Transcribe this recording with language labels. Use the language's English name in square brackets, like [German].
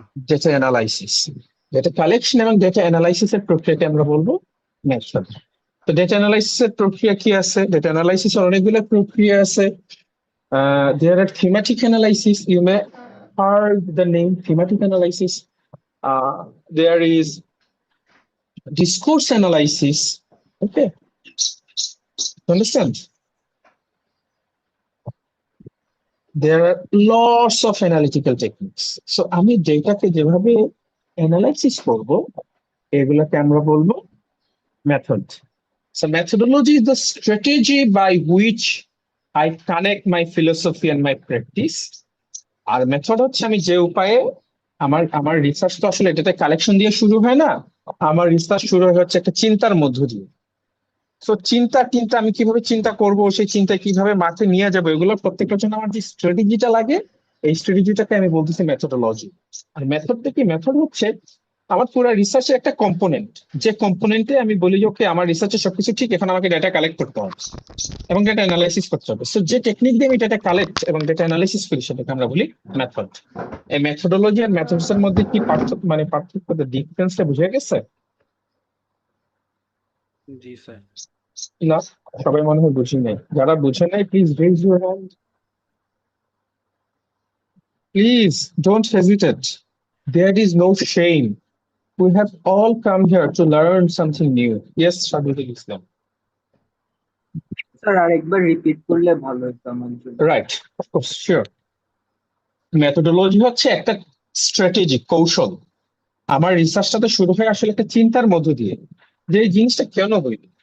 [Bangla] Data analysis. Data collection এবং data analysis এর প্রক্রিয়াকে আমরা বলবো মেথড। তো ডেটা অ্যানালাইসিস এর প্রক্রিয়া কি আছে? ডেটা অ্যানালাইসিস এর অনেকগুলো প্রক্রিয়া আছে। [English] There are thematic analysis. You may heard the name thematic analysis. There is discourse analysis. Okay, understand? There are lots of analytical techniques. [Bangla] So আমি ডেটাকে যেভাবে অ্যানালাইসিস করব এগুলোকে আমরা বলবো method. [English] So methodology is the strategy by which I connect my philosophy and my practice. [Bangla] আর method হচ্ছে আমি যে উপায়ে আমার রিসার্চ তো আসলে ডেটা কালেকশন দিয়ে শুরু হয় না, আমার রিসার্চ শুরু হচ্ছে একটা চিন্তার মধ্য দিয়ে। তো চিন্তা আমি কিভাবে চিন্তা করব, সেই চিন্তা কিভাবে মাঠে নিয়ে যাবো, এগুলো প্রত্যেকটার জন্য আমার যে স্ট্র্যাটেজিটা লাগে এই স্ট্র্যাটেজিটাকে আমি বলতেছি মেথডোলজি। আর মেথডটা কি? মেথড হচ্ছে আমার পুরো রিসার্চের একটা কম্পোনেন্ট, যে কম্পোনেন্টে আমি বলি যে ওকে আমার রিসার্চের সবকিছু ঠিক, এখন আমাকে ডেটা কালেক্ট করতে হবে এবং ডেটা অ্যানালাইসিস করতে হবে। সো যে টেকনিক দিয়ে আমি ডেটা কালেক্ট এবং ডেটা অ্যানালাইসিস করি সেটাকে আমরা বলি মেথড। এই মেথডোলজি আর মেথডস এর মধ্যে কি পার্থক্য ডিফারেন্সটা বুঝে গেছে? জি স্যার। না, সবাই মনে হয় বুঝি নাই। যারা বুঝে নাই [English] Please raise your hand. Please don't hesitate, there is no shame. We have all come here to learn something new. Yes, Shadwil Islam. [Bangla] Sir আরেকবার রিপিট করলে ভালো হতো আমার জন্য। [English] Right, of course, sure. [Bangla] Methodology হচ্ছে একটা স্ট্র্যাটেজি, কৌশল। আমার রিসার্চটা তো শুরু হয় আসলে একটা চিন্তার মধ্য দিয়ে, যে এই জিনিসটা কেন হইল।